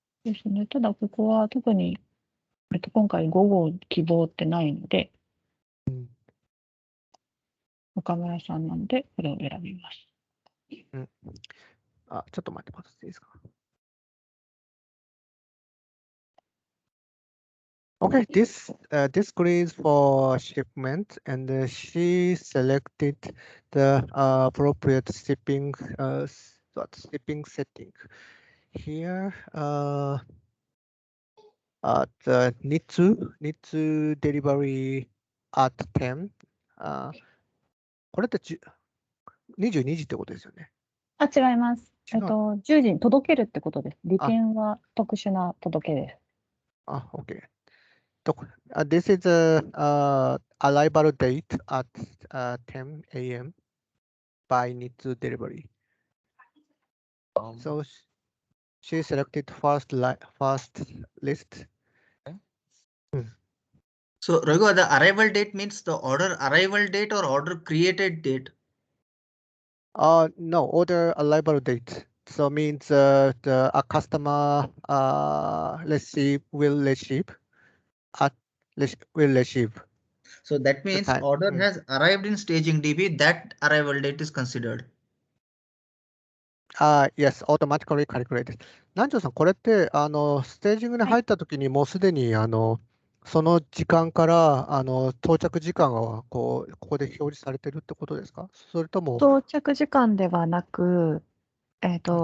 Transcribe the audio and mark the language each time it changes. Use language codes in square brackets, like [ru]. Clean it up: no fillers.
[ja] ですね。ただ、ここは特に、今回5号希望ってないので、岡村さんなんで、これを選びます。ちょっと待ってもらっていいですか。 [en] Okay, this query is for shipment, and she selected the appropriate shipping shipping setting. Here, the need to delivery at 10. [ja] これって22時ってことですよね。あ、違います。違う 10時に届けるってことです。利点は特殊な届けです。 [en] OK. This is a arrival date at 10 a.m. by need to delivery. So she selected first list. So Raghu, the arrival date means the order arrival date or order created date? No, order arrival date. So means a customer will receive. So that means time. order has arrived in staging DB. That arrival date is considered. Yes, automatically calculated. [ja] 南條さん、これってステージングに入ったときにもうすでにその時間から到着時間がここで表示されてるってことですか？それとも到着時間ではなく、違うさっき